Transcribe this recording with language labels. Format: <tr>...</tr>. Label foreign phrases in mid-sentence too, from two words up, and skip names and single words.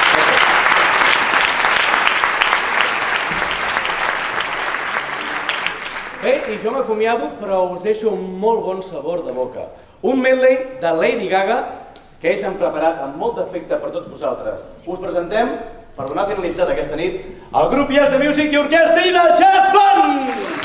<ca>Bé, i jo m'acomiado, però us deixo un molt bon sabor de boca. Un medley de Lady Gaga que ells han preparat amb molt d'afecte per tots vosaltres. Us presentem, per donar finalitzada aquesta nit, el grup Yes The Music i Orquestra Ina Jazz Band!</ca>